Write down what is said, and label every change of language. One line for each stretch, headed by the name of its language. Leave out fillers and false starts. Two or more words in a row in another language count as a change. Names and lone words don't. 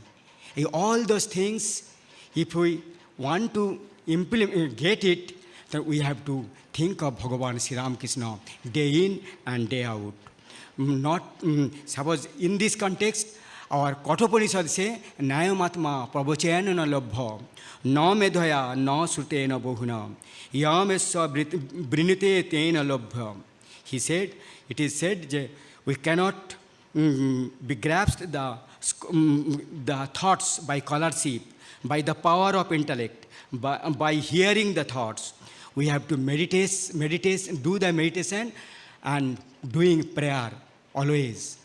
English: All those things, if we want to get it, then we have to think of Bhagavan Sri Ramakrishna day in and day out. Suppose in this context, our Kathopanishad say,
Sanskrit: Nayamatma Prabhachayana na labha, na medhaya na sutena bohuna, yamesya brinite tena labha.
English: He said, it is said that we cannot be grasped the thoughts by scholarship, by the power of intellect, by hearing the thoughts. We have to meditate, do the meditation and doing prayer always.